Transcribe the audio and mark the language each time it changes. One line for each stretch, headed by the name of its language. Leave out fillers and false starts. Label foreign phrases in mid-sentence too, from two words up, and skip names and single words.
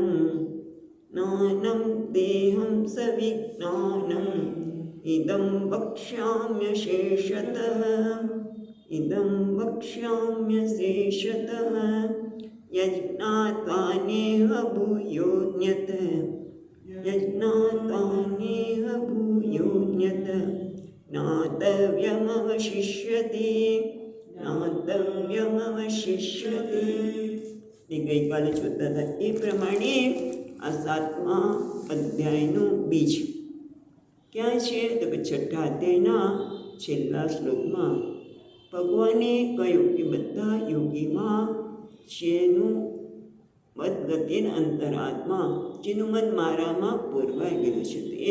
Sanskrit: ज्ञानं तेऽहं सविज्ञानम् इदं वक्ष्याम्यशेषतः इदं वक्ष्याम्यशेषतः यज्ञात्वा नेह भूयोऽन्यत् यज्ञात्वा नेह भूयोऽन्यत् ज्ञातव्यमवशिष्यते જ્ઞાતવ્યમવશિષ્યતે.
Gujarati: એ ગઈકાલે જોતા હતા એ પ્રમાણે આ 7મા અધ્યાયનું બીજ ક્યાં છે તો કે 6ઠા અધ્યાયના છેલ્લા શ્લોકમાં ભગવાને કહ્યું કે બધા યોગીમાં જેનું
Sanskrit: मदगतिन अंतरात्मा,
Gujarati: જેનું મન મારામાં પૂરવાઈ ગયું છે તે.